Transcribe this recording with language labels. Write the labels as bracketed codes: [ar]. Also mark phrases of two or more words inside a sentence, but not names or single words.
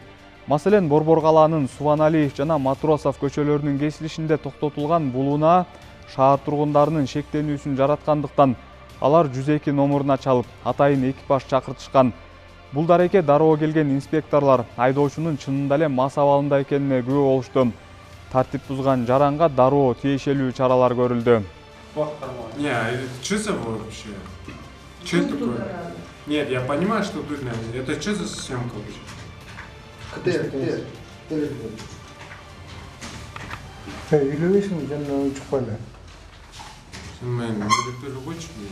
[ky] Маселен, Борбор калаанын Субаналиев жана Матросов көчөлөрүнүн кесилишинде токтотулган бул унаа шаар тургундарынын шектенүүсүн жараткандыктан алар 102 номуруна чалып, атайын экипаж чакыртышкан. Бул дарекке дароо келген инспекторлор айдоочунун чынында эле мас абалында экенине күбө болушту. Тартип бузган жаранга дароо тиешелүү чаралар көрүлдү. [ru] Не, что за вообще? Что это такое? Нет, я понимаю, что дурно. Это что за съемка вообще? [ky] Үйлөбөйсүң жана чыкпай эле. Мен директор [ru] хочешь меня?